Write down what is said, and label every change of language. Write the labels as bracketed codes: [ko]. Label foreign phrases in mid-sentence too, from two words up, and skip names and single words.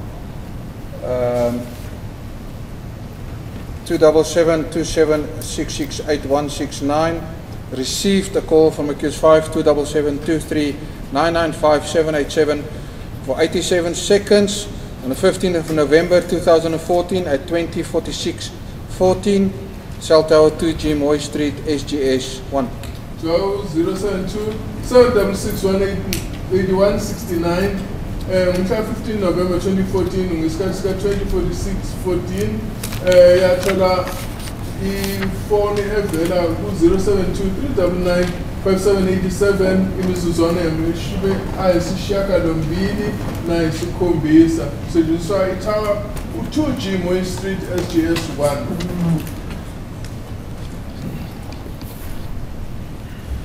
[en] 277-27668-169 received a call from accused 5 277-239-95787 for 87 seconds on the 15th of November 2014 at 20:46:14, cell tower 2G Moy Street, SGS 1. 072-766-18169. On 15 November 2014, [zu] ngesikhathi sika 20:46:14, yathola ifoni evela ku 072-399-5787 imizuzwana yamashumi ayisishiyagalombili nayisikhombisa. Setshenziswa i-Tower 2G Moy Street SGS 1.